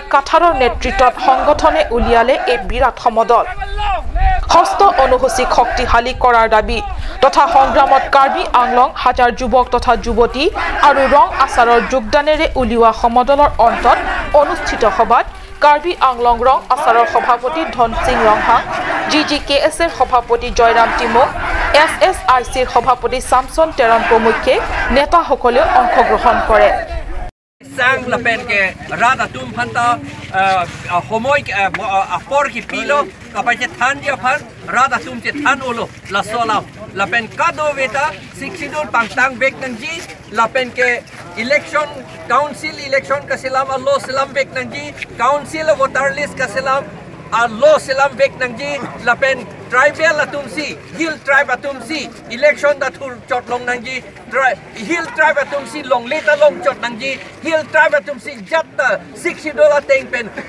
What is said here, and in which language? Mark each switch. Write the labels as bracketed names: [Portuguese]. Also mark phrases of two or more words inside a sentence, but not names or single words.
[Assamese] কাঠাৰৰ নেতৃত্বত সংগঠনে উলিয়ালে এই বিৰাট সমদল হস্ত অনুসূচিক শক্তিশালী কৰাৰ দাবী তথা সংগ্ৰামত কাৰ্বি আংলং হাজাৰ যুৱক তথা যুৱতী আৰু ৰং আচাৰৰ যোগদানেৰে উলিওৱা সমদলৰ অন্তত অনুষ্ঠিত সভাত কাৰ্বি আংলং ৰং আচাৰৰ সভাপতি ধন সিং ৰংহাং GGKSৰ সভাপতি জয়ৰাম টিমুক SSICৰ সভাপতি সামসন তেৰণ প্ৰমুখ্যে নেতাসকলে অংশগ্ৰহণ কৰে [Karbi] sang lapen ke rada tum phanta homoy apor ki pilo kapai che than dia phan rada tum che than olo la solam lapen kado veta siksidul pangtang bek nang ji lapen ke [English] election council election [Karbi] ka selam allo selam bek nang ji [English] council voter list [Karbi] ka selam allo selam bek nang ji lapen tribal atumsi [English] hill tribe [Karbi] atumsi election da thur chot long nang ji [English] hill tribe [Karbi] atumsi long leta long chot nang ji [English] hill tribe [Karbi] atumsi jatta $60 teng pen